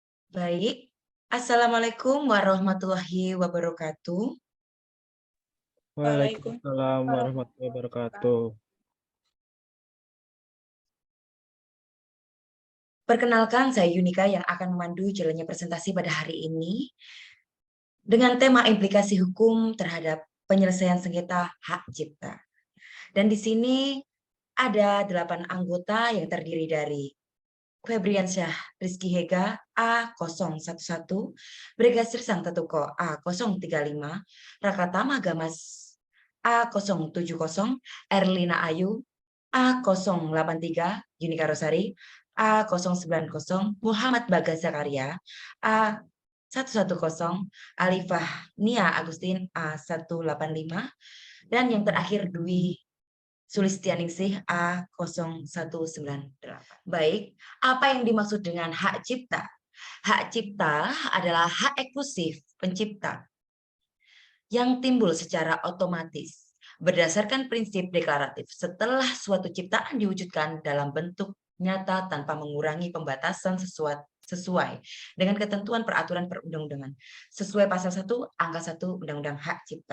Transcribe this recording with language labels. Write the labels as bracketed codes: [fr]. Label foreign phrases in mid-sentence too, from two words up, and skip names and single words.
[id] Baik. [ar] السلام عليكم ورحمة الله وبركاته. وعليكم السلام ورحمة الله وبركاته. [id] Perkenalkan, saya Yunika yang akan memandu jalannya presentasi pada hari ini dengan tema implikasi hukum terhadap penyelesaian sengketa hak cipta. Dan di sini ada 8 anggota yang terdiri dari Febriansyah Rizky Hega A011, Brigasir Sang Tetuko A035, Rakatama Gamas A070, Erlina Ayu A083, Yunika Rosari A090, Muhammad Bagas Zakaria A110, Alifah Nia Agustin A185, dan yang terakhir Dwi Sulistianingsih A0198. Baik, apa yang dimaksud dengan hak cipta? Hak cipta adalah hak eksklusif pencipta yang timbul secara otomatis berdasarkan prinsip deklaratif setelah suatu ciptaan diwujudkan dalam bentuk nyata tanpa mengurangi pembatasan sesuai dengan ketentuan peraturan perundang-undangan sesuai pasal 1 angka 1 Undang-Undang Hak Cipta.